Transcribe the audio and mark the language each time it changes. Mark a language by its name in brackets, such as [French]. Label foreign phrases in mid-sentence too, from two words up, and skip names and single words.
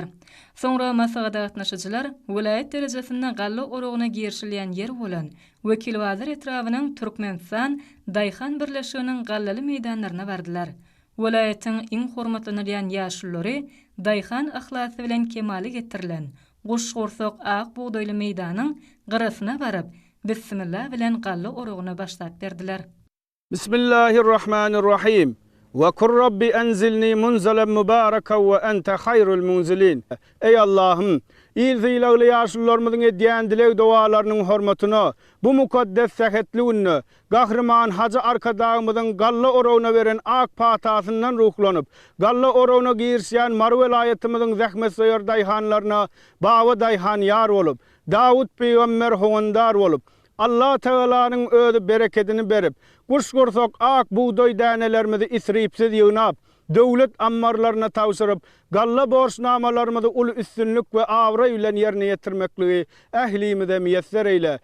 [Turkmen] Soňra maslahatda gatnaşyjylar welaýat derejesinde Galla Orogyna girişilýän ýer bolan Wekil Wazir etrawynyň Türkmenistan daýhan birleşiginiň gallaly meýdanlaryna bardylar. Welaýatyň iň hormatlanýan ýaşullary daýhan ahlasy bilen kemali getirilen Guşgorsoq ak buğdaýly meýdanyň gyrasyna baryp Bismillah bilen Galla Orogyna başlap berdiler. [Arabic] بسم الله الرحمن الرحيم. وقل رب أنزلني منزلا مباركا وأنت خير المنزلين. [Turkish] Ey Allah'ım, [Turkmen] ilziýlagly ýaşullarymyzyň edýän dilek dowalarynyň hormatyna, bu mukaddes sähetligini, gahrman hacı arkadagymyzyň Galla Orogyna beren ak patasyndan ruhlanyp, Galla Orogyna girişýän Mara welaýatymyzyň zähmetseýär daýhanlaryna bawa daýhan ýar bolup, Dawud peýgamber howandar bolup, Allah Teala'nın ödü bereketini berip, Guşgorsoq ak buğday dänelerimizi isripsiz ýygnap, döwlet ammarlaryna tawsyryp, Galla borçnamalarymyzy ul üstünlük we awra bilen ýerine ýetirmekligi ählimize müýesser eyle.